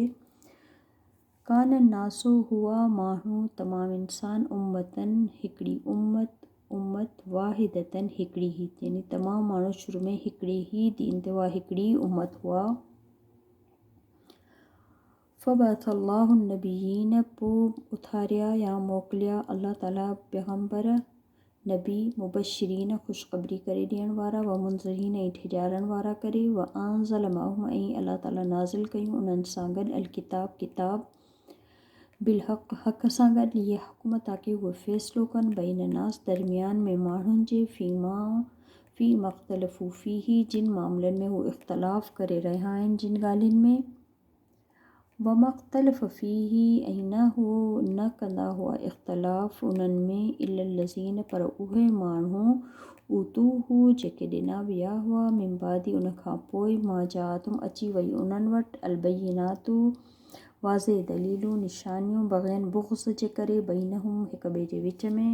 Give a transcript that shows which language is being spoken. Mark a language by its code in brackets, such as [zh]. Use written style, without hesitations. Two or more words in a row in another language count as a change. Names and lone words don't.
[ar] كان الناس [sd] हुआ माण्हू तमामु इंसान उम्मतन हिकिड़ी उम्मत वाहिदतन हिकिड़ी ही यानी तमामु माण्हू शुरू में हिकिड़ी ही दीन ते हुआ हिकिड़ी उम्मत हुआ। [ar] فبعث الله النبيين [sd] पोइ उथारिया या मोकिलिया अल्लाह ताला पैगम्बर नबी मुबश्शिरीन ख़ुशख़बरी करे ॾियण वारा व मुंज़िरीन ऐं ठिॼारण वारा करे [ar] وأنزل معهم [sd] ऐं अल्लाह ताला नाज़िल कयूं उन्हनि सां गॾु [ar] الكتاب بالحق [sd] हक़ सां गॾु लियहकुम ताकी उहे फ़ैसिलो कनि [ar] بين الناس [sd] दरमियान में माण्हुनि जे [ar] فيما اختلفوا فيه [sd] जिन मामलनि में हू इख़्तिलाफ़ करे रहिया आहिनि जिन ॻाल्हियुनि में [ar] وما اختلف فيه [sd] ऐं न कंदा हुआ इख़्तिलाफ़ उन्हनि में इल्लल्लज़ीन पर उहे माण्हू ऊतूहु जेके ॾिना विया हुआ [ar] من بعد [sd] उन खां पोइ [ar] ما جاءتهم [sd] अची वई उन्हनि वटि अलबय्यिनातु वाज़े दलीलूं निशानियूं बग़यन बुग़्ज़ जे करे बैनहुम हिक ॿिए जे विच में।